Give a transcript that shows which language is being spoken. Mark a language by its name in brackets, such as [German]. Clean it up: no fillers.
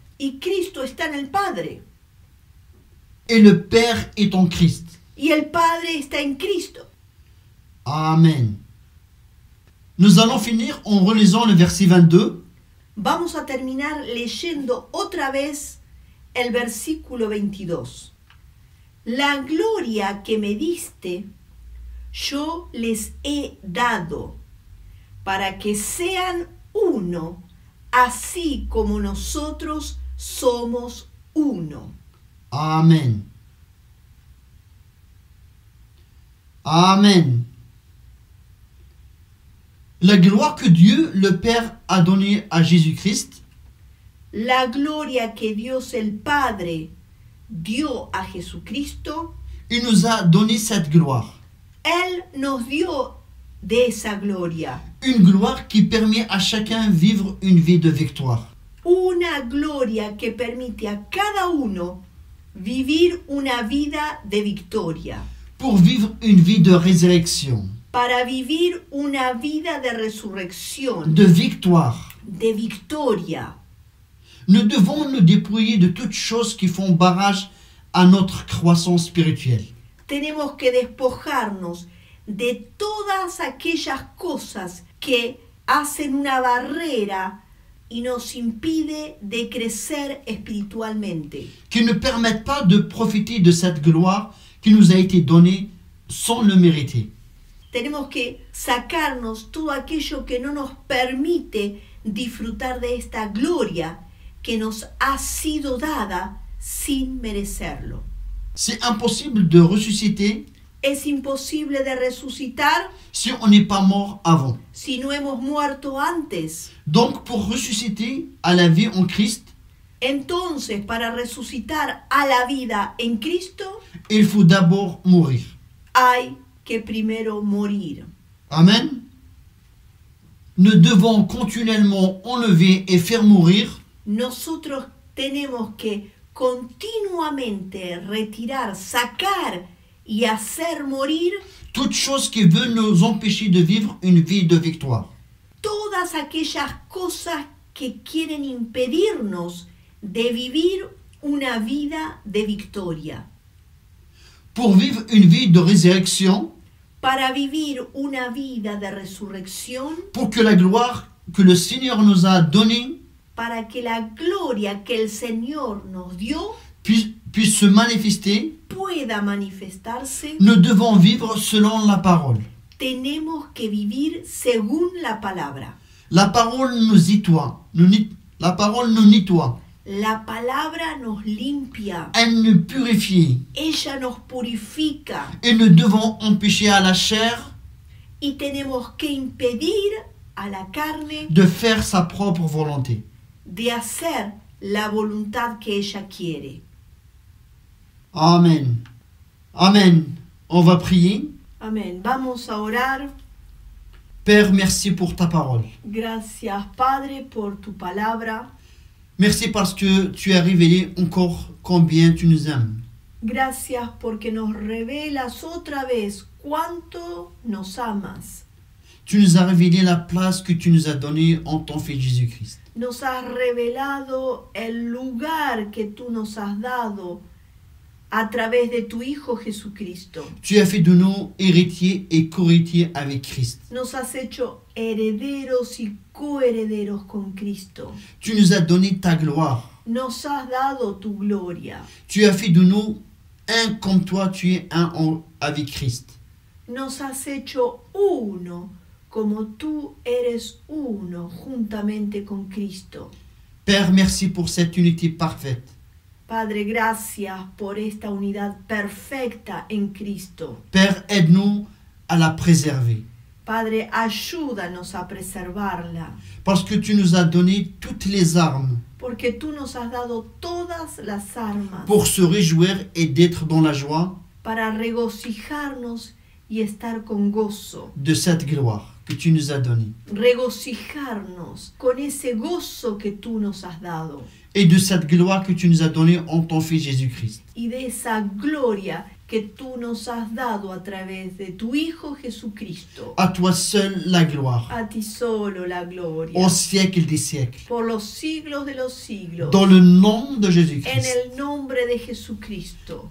[Spanish] y Cristo está en el Padre. [French] Et le Père est en Christ. [Spanish] Y el Padre está en Cristo. Amen. [French] Nous allons finir en relisant le verset 22. [Spanish] Vamos a terminar leyendo otra vez el versículo 22. La gloria que me diste, yo les he dado, para que sean uno, así como nosotros somos uno. Amen. Amen. [French] La gloire que Dieu, le Père, a donnée à Jésus-Christ [Spanish] La gloria que Dios el Padre dio a Jesucristo, [French] il nous a donné cette gloire. [Spanish] Él nos dio de esa gloria. [French] Une gloire qui permet à chacun de vivre une vie de victoire. [Spanish] Una gloria que permite a cada uno vivir una vida de victoria, [French] Pour vivre une vie de résurrection, [Spanish] para vivir una vida de resurrección, [French] de victoire. [Spanish] de victoria. [French] Nous devons nous dépouiller de toutes choses qui font barrage à notre croissance spirituelle. [Spanish] Tenemos que despojarnos de todas aquellas cosas que hacen una barrera y nos impide de crecer espiritualmente, [French] Qui ne permettent pas de profiter de cette gloire qui nous a été donnée sans le mériter. [Spanish] Tenemos que sacarnos todo aquello que no nos permite disfrutar de esta gloria que nos ha sido dada sin merecerlo. [French] C'est impossible de ressusciter [Spanish] Es imposible de resucitar [French] si on n'est pas mort avant. [Spanish] si no hemos muerto antes. [French] Donc, pour ressusciter à la vie en Christ, [Spanish] Entonces, para resucitar a la vida en Cristo, [French] il faut d'abord mourir. [Spanish] hay que primero morir. Amen. [French] Nous devons continuellement enlever et faire mourir [Spanish] Nosotros tenemos que continuamente retirar, sacar y hacer morir [French] toute chose qui veut nous empêcher de vivre une vie de victoire. [Spanish] todas aquellas cosas que quieren impedirnos de vivir una vida de victoria. [French] Pour vivre une vie de résurrection, [Spanish] Para vivir una vida de resurrección, [French] pour que la gloire que le Seigneur nous a donnée [Spanish] para que la gloria que el Señor nos dio [French] puisse se manifester, [Spanish] pueda manifestarse, [French] nous devons vivre selon la parole. [Spanish] tenemos que vivir según la palabra. [French] La parole nous nettoie. La parole nous nettoie. [Spanish] La palabra nos limpia, [French] Elle nous purifie. [Spanish] ella nos purifica [French] Et nous devons empêcher à la chair [Spanish] y tenemos que impedir a la carne [French] de faire sa propre volonté. [Spanish] de hacer la voluntad que ella quiere. [French] Amen. Amen. On va prier. [Spanish] Amén. Vamos a orar. [French] Père, merci pour ta parole. [Spanish] Gracias, Padre, por tu palabra. [French] Merci parce que tu as révélé encore combien tu nous aimes. [Spanish] Gracias porque nos revelas otra vez cuánto nos amas. [French] Tu nous as révélé la place que tu nous as donnée en ton Fils Jésus-Christ. [Spanish] Nos has revelado el lugar que tú nos has dado a través de tu Hijo Jesucristo. [French] Tu as fait de nous héritiers et co-héritiers avec Christ. [Spanish] Nos has hecho herederos y coherederos con Cristo. [French] Tu nous as donné ta gloire. [Spanish] Nos has dado tu gloria. [French] Tu as fait de nous un comme toi, tu es un avec Christ. [Spanish] Nos has hecho uno como tú eres uno juntamente con Cristo. [French] Père, merci pour cette unité parfaite. [Spanish] Padre, gracias por esta unidad perfecta en Cristo. [French] Père, aide-nous à la préserver. [Spanish] Padre, ayúdanos a preservarla, [French] Parce que tu nous as donné toutes les armes [Spanish] porque tú nos has dado todas las armas [French] pour se réjouir et d'être dans la joie [Spanish] para regocijarnos y estar con gozo. [French] de cette gloire que tu nous as donnée. [Spanish] Regocijarnos con ese gozo que tú nos has dado [French] Et de cette gloire que tu nous as donnée en ton Fils Jésus-Christ. [Spanish] y de esa gloria que tú nos has dado a través de tu Hijo Jesucristo. [French] À toi seul la gloire, [Spanish] A ti solo la gloria, [French] au siècle des siècles. [Spanish] por los siglos de los siglos, [French] Dans le nom de [Spanish] en [French] Jésus-Christ. [Spanish] el nombre de Jesucristo.